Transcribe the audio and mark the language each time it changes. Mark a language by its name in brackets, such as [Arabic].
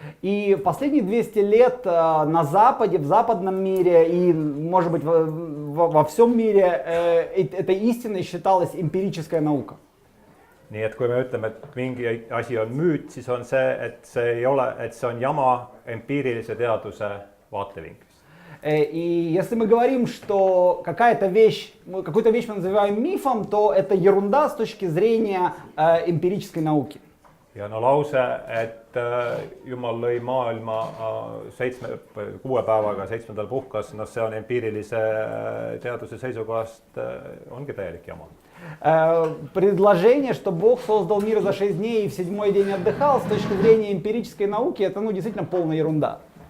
[Russian] И последние 200 лет на Западе, в западном мире и, может быть, во всем мире этой истиной считалась эмпирическая наука. [Estonian] Nii et kui me ütleme, et mingi asi on müüt, siis on see, et see ei ole, et see on jama empiirilise teaduse vaatevinklist. [Russian] И если мы говорим, что какую-то вещь мы называем мифом, то это ерунда с точки зрения эмпирической науки. [Estonian] Ja no lause, et Jumal lõi maailma 6 päevaga, 7. puhkas, no see on empiirilise teaduse seisukohast ongi täielik jama. [Russian] Предложение, что Бог создал мир за 6 дней и в 7-й день отдыхал, с точки зрения эмпирической науки, это действительно полная ерунда.